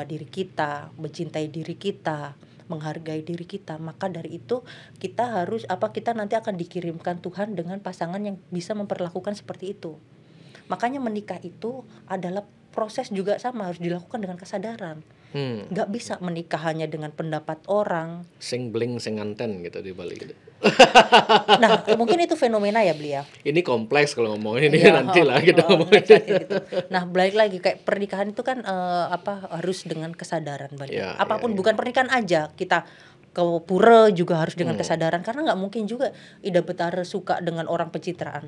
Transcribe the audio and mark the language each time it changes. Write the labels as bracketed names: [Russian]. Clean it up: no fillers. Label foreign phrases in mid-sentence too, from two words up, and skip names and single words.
[Indonesian] Menerima diri kita, mencintai diri kita, menghargai diri kita. Maka dari itu kita harus kita nanti akan dikirimkan Tuhan dengan pasangan yang bisa memperlakukan seperti itu. Makanya menikah itu adalah proses juga sama, harus dilakukan dengan kesadaran. Nggak bisa menikah hanya dengan pendapat orang. [Balinese] Sing bling sing nganten [Indonesian] gitu di Bali gitu. Nah, mungkin itu fenomena ya beliau. Ini kompleks kalau ngomongin ini nanti lah kita ngomongin. Gitu. Nah, balik lagi kayak pernikahan itu kan harus dengan kesadaran balik. Apapun bukan pernikahan aja, kita ke pura juga harus dengan kesadaran, karena nggak mungkin juga Ida Betara suka dengan orang pencitraan.